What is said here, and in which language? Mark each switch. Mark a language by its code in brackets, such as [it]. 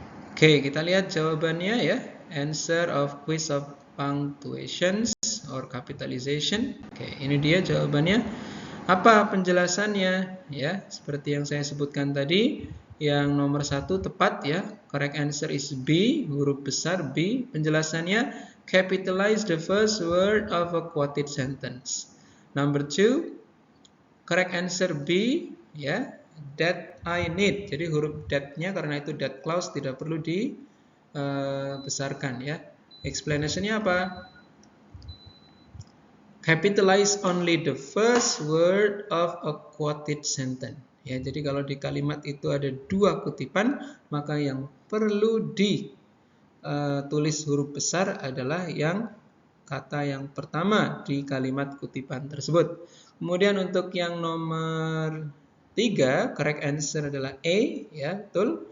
[id] Oke, kita lihat jawabannya ya. [en] Answer of quiz of punctuations or capitalization. [id] Oke, ini dia jawabannya. Apa penjelasannya? Ya, seperti yang saya sebutkan tadi, yang nomor 1 tepat ya. [en] Correct answer is B, [id] huruf besar B. Penjelasannya, [en] capitalize the first word of a quoted sentence. Number 2, correct answer B ya, that I need. [id] Jadi huruf that-nya karena itu that clause tidak perlu dibesarkan ya. Explanation-nya apa? [en] Capitalize only the first word of a quoted sentence. [id] Ya, jadi kalau di kalimat itu ada 2 kutipan, maka yang perlu ditulis huruf besar adalah yang kata yang pertama di kalimat kutipan tersebut. Kemudian untuk yang nomor 3, [en] correct answer [id] adalah A, ya, betul.